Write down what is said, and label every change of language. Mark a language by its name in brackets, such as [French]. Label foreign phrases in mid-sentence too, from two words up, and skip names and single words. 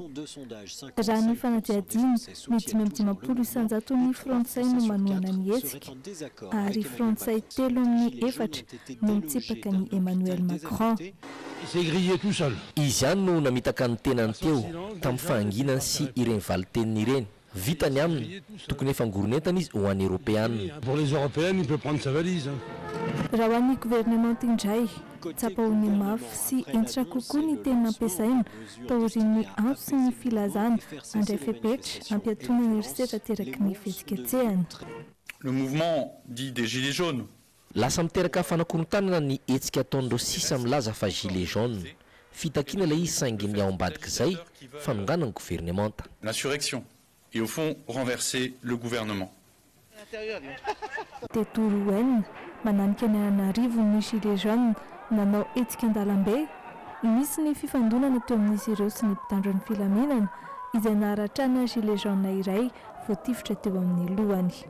[Malagasy] Raha ny fanadihadiana ny 550 isanjato ny frantsay no manohana ny hetsika ary frantsay 3/4 no mitsipaka ny Emmanuel Macron. Izy ihany no namitaka ny tenany teo tamin'ny fahanginany sy ireny valiteniny ireny. Vitany aminy tokony efa ngoronentana izy ho an'ny Européanina. [French] Pour les Européennes, il peut prendre sa valise. [Malagasy] raha ho an'ny gouvernement indray tsapahoany mafy sy entitra kokoa ny tena ampiasaina taorian'ny antso sy ny filazana andray fepetra ampiatoana ny risetra teraky ny fihetsiketsehana. [French] Le mouvement dit des gilets jaunes. [Malagasy] Lasa miteraka fanakorotanana ny etsika ataon'ireo sisa milaza fa [French] gilet jaune. [Malagasy] Fitakiana ilay izy saingy ny ao ambadika izay fanongana ny gouvernemanta. [French] L'insurrection et au fond renverser le gouvernement. [Malagasy] Tetoro enina mananika ny Antananarivo ny [French] gilet jaune [Malagasy] nanao etsika an-dalambe. Misy ny fifandonana teo amin'izy ireo sy ny mpitandro ny filaminana izay naharatrana [French] gilet jaune [Malagasy] iray voatifitra teo amin'ny lohany.